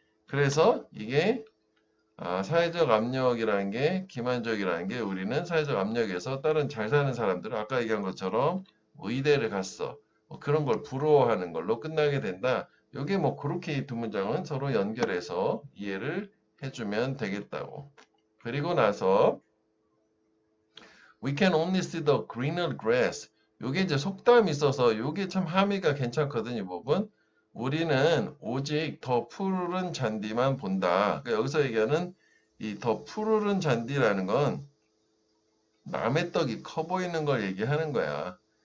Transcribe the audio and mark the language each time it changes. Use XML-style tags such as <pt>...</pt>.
<ko>그래서 이게 사회적 압력이라는 게, 기만적이라는 게, 우리는 사회적 압력에서 다른 잘 사는 사람들은 아까 얘기한 것처럼 의대를 갔어. 뭐 그런 걸 부러워하는 걸로 끝나게 된다. 요게 뭐 그렇게 이 두 문장은 서로 연결해서 이해를 해주면 되겠다고. 그리고 나서</ko> <en>We can only see the greener grass.</en> <ko>요게 이제 속담이 있어서 요게 참 함의가 괜찮거든요. 이 부분. 우리는 오직 더 푸른 잔디만 본다. 그러니까 여기서 얘기하는 이 더 푸르른 잔디라는 건 남의 떡이 커 보이는 걸 얘기하는 거야.</ko>